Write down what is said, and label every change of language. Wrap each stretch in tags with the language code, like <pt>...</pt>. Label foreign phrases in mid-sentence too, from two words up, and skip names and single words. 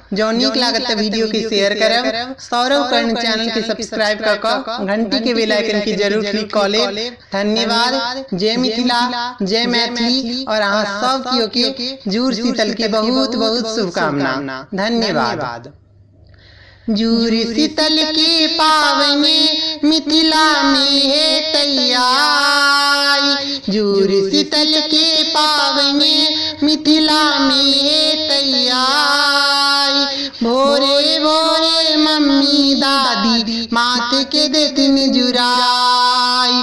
<mai>जो नीक लागत त वीडियो के शेयर करब। सौरभ कर्ण चैनल के सब्सक्राइब क क घंटी के</mai> <en>bell icon</en> <mai>के जरूर क्लिक क लेब। धन्यवाद। जय मिथिला, जय मैथिली और अहाँ सब केओ के जुड़ शीतल के बहुत बहुत शुभकामना। धन्यवाद। जुड़ शीतल के पावन मिथिला में है तैयार। जुड़ शीतल के पावन मिथिला में है तैयार। भोरे भोरे मम्मी दादी माथे के देतिन जुराई।</mai>